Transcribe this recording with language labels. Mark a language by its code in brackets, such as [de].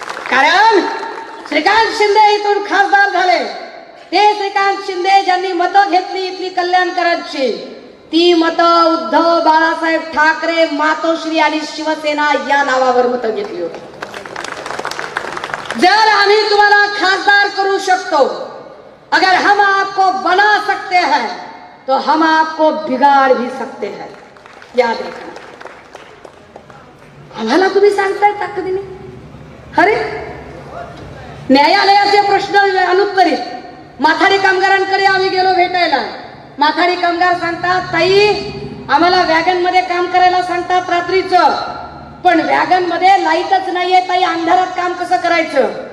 [mr] कारण श्रीकांत शिंदे इथून खासदार झाले. ते श्रीकांत शिंदे ज्यांनी मतं घेतली इथली कल्याणकरांची, ती मतं उद्धव बाळासाहेब ठाकरे, मातोश्री आणि शिवसेना या नावावर मतं घेतली होती. जर आम्ही तुम्हाला खासदार करू शकतो, [hi] अगर हम आपको बना सकते हैं तो हम आपको बिगाड़ भी सकते हैं, याद रखना. [mr] आम्हाला तुम्ही सांगताय ताकदीने? अरे न्यायालयाचे प्रश्न अनुत्तरित. माथाडी कामगारांकडे आम्ही गेलो भेटायला. माथाडी कामगार सांगतात, ताई आम्हाला वॅगन मध्ये काम करायला सांगतात रात्रीचं, पण वॅगन मध्ये लाईटच नाहीये ताई, अंधारात काम कसं करायचं?